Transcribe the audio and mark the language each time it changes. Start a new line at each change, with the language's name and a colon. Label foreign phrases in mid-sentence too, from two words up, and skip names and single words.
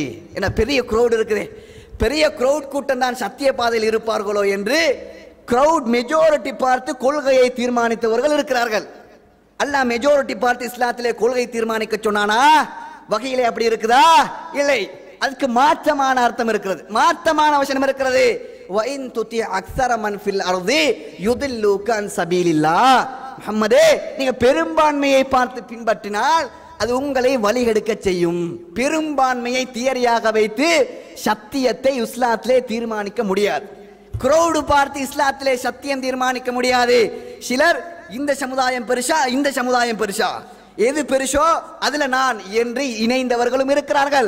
Tamil: ஏன்னா பெரிய க்ரௌட் இருக்குது, பெரிய க்ரௌட் கூட்டம் தான் சத்திய பாதையில் இருப்பார்களோ என்று
English: crowd majority
Tamil: பார்த்து கொள்கையை தீர்மானித்தவர்கள் இருக்கிறார்கள். அல்லாஹ் மெஜாரிட்டி பார்த்து இஸ்லாத்திலே கொள்கை தீர்மானிக்க சொன்னானா? வகையிலே அப்படி இருக்குதா? இல்லை. அதுக்கு மாற்றமான அர்த்தம் இருக்கிறது, மாற்றமான வசனம் இருக்கிறது.
Arabic: وَإِن تُطِعْ أَكْثَرَ مَنْ فِي الْأَرْضِ يُضِلُّوكَ عَنْ سَبِيلِ اللَّهِ.
Tamil: முஹம்மதே, நீங்க பெரும்பான்மையை பார்த்து பின்பற்றினால் அது உங்களை வழிகெடுக்க செய்யும். பெரும்பான்மையை தியரியாக வைத்து சத்தியத்தை இஸ்லாத்திலே தீர்மானிக்க முடியாது. க்ரௌடு பார்த்து இஸ்லாத்திலே சத்தியம் தீர்மானிக்க முடியாது. சிலர் இந்த சமுதாயம் பெருசா, இந்த சமுதாயம் பெருசா, எது பெருசோ அதுல நான் என்று இணைந்தவர்களும் இருக்கிறார்கள்.